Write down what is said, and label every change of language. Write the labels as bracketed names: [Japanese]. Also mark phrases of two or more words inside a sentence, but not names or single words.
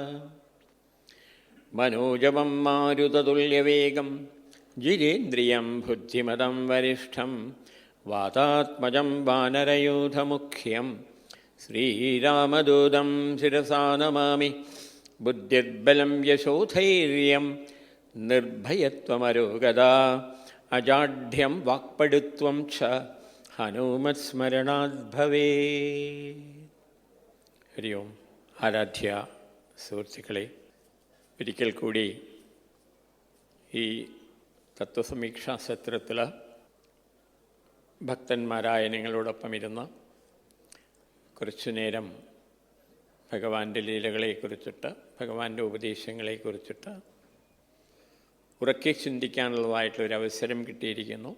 [Sanskrit] मनोजवं मारुततुल्यवेगं जितेन्द्रियं बुद्धिमतं वरिष्ठं वातात्मजं वानरयूथमुख्यं श्रीरामदूतं शिरसा नमामि। बुद्धिर्बलं यशोधैर्यं निर्भयत्वमरोगता अजाढ्यं वाक्पटुत्वं च हनुमत्स्मरणात् भवेत्। [Malayalam] ഹരി ഓം. ആരാധ്യ സുഹൃത്തുക്കളെ, ഒരിക്കൽ കൂടി ഈ തത്വസമീക്ഷാ സത്രത്തിൽ ഭക്തന്മാരായ നിങ്ങളോടൊപ്പം ഇരുന്ന് കുറച്ചു നേരം ഭഗവാന്റെ ലീലകളെക്കുറിച്ചിട്ട് ഭഗവാന്റെ ഉപദേശങ്ങളെക്കുറിച്ചിട്ട് ഉറക്കെ ചിന്തിക്കാനുള്ളതായിട്ടുള്ളൊരവസരം കിട്ടിയിരിക്കുന്നു.